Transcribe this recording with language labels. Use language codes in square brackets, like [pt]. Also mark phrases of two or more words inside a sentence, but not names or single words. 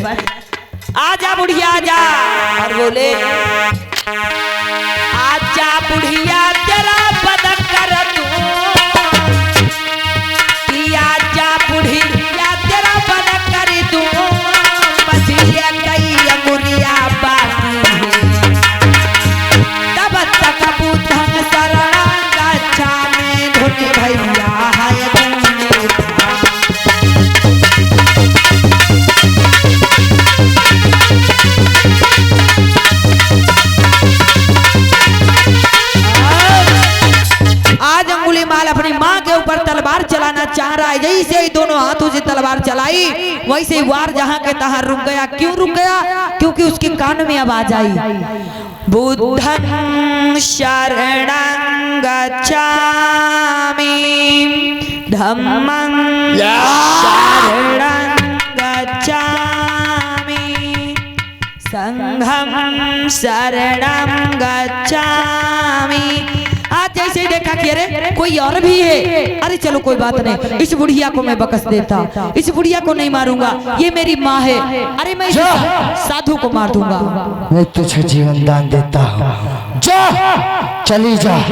[hi] आजा बुढ़िया आजा, और बोले आजा बुढ़िया तेरा पदक कर दूं, आजा बुढ़िया तेरा पदक कर दूं, बस ये कई अंगुलिया बाकी है, तब तक [pi] बुद्धं शरणं गच्छामि, धुनि भैया हाय [hi] आज अंगुली माल अपनी माँ के ऊपर तलवार चलाना चाह रहा है। जैसे ही दोनों हाथों से तलवार चलाई वैसे ही वार जहाँ के तहाँ रुक गया। क्यों रुक गया? क्योंकि उसके कान में आवाज आई, [pi] बुद्धं शरणं गच्छामि, धम्मं शरणं गच्छामि, संघं शरणं गच्छामि। [hi] आज जैसे ही देखा कि अरे कोई और भी है, अरे चलो कोई बात नहीं, इस बुढ़िया को मैं बकस देता, इस बुढ़िया को नहीं मारूंगा, ये मेरी माँ है, अरे मैं साधु को मार दूंगा। मैं तुझे जीवन दान देता हूँ, जा चली जा।